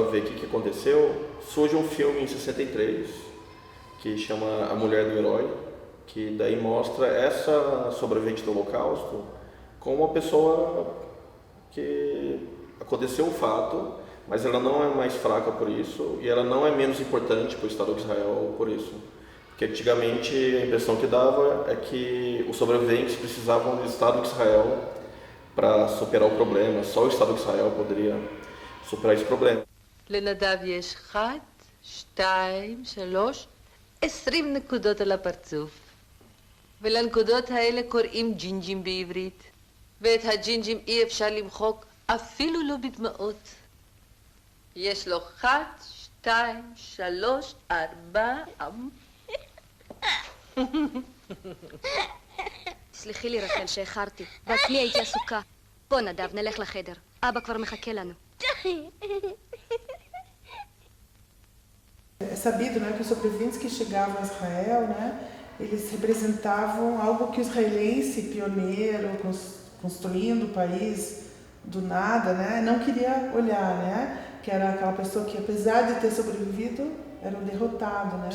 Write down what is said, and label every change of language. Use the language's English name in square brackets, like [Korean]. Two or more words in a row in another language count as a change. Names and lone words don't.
[Portuguese] a ver o que aconteceu, surge um filme em 63 que chama A Mulher do Herói, que daí mostra essa sobrevivente do Holocausto como uma pessoa que aconteceu o fato, mas ela não é mais fraca por isso e ela não é menos importante para o Estado de Israel por isso. Porque antigamente a impressão que dava é que os sobreviventes precisavam do Estado de Israel para superar o problema, só o Estado de Israel poderia superar esse problema. [Hebrew] לנדב יש 1, 2, 3, 20 נקודות על הפרצוף. ולנקודות האלה קוראים ג'ינג'ים בעברית. ואת הג'ינג'ים אי אפשר למחוק אפילו לא בדמעות. יש לו 1, 2, 3, 4... סליחי לי רחל שאיחרתי, בעצמי הייתי עסוקה. בוא נדב, נלך לחדר. אבא כבר מחכה לנו. [Portuguese] É sabido, né, que os sobreviventes que chegavam a Israel, né, eles representavam algo que o israelense pioneiro, construindo o país do nada, né, não queria olhar, né, que era aquela pessoa que, apesar de ter sobrevivido, era um derrotado, né,